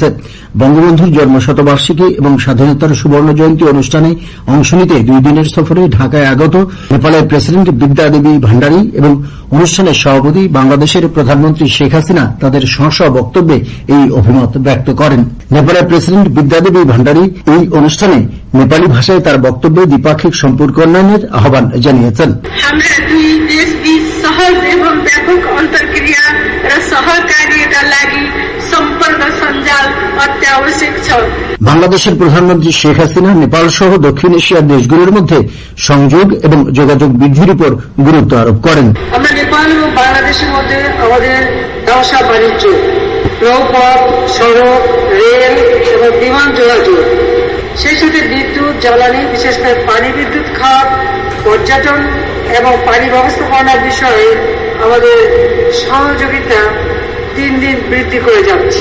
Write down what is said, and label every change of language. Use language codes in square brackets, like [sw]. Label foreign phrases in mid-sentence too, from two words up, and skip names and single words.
[bn] বঙ্গবন্ধুর জন্মশতবার্ষিকী এবং স্বাধীনতার সুবর্ণ জয়ন্তী অনুষ্ঠানে অংশ নিতে 2 দিনের সফরে ঢাকায় আগত নেপালের প্রেসিডেন্ট বিদ্যা দেবী ভান্ডারী এবং অনুষ্ঠানের সভাপতি বাংলাদেশের প্রধানমন্ত্রী শেখ হাসিনা তাদের স্ব বক্তব্যে এই অভিমত ব্যক্ত করেন। নেপালের প্রেসিডেন্ট বিদ্যা দেবী ভান্ডারী এই অনুষ্ঠানে নেপালি ভাষায় তার বক্তব্যে দ্বিপাক্ষিক সম্পর্ক উন্নয়নের আহ্বান জানিয়েছেন। [ne] हाम्रा दुई देशबीच सहज एवं व्यापक अन्तर्क्रिया र सहकार्यका लागि सम्पर्क सञ्जाल अत्यावश्यक छ। [bn] বাংলাদেশের প্রধানমন্ত্রী শেখ হাসিনা নেপাল সহ দক্ষিণ এশিয়ার দেশগুলোর মধ্যে সংযোগ এবং যোগাযোগ বৃদ্ধির উপর গুরুত্ব আরোপ করেন। আমরা নেপাল এবং বাংলাদেশের মধ্যে আমাদের ব্যবসা বাণিজ্য, নৌপথ, সড়ক, রেল এবং বিমান যোগাযোগ, সেই সাথে বিদ্যুৎ, জ্বালানি, বিশেষ করে পানি বিদ্যুৎ খাত, পর্যটন এবং পানি ব্যবস্থাপনার বিষয়ে আমাদের সহযোগিতা দিন দিন বৃদ্ধি করে যাচ্ছে।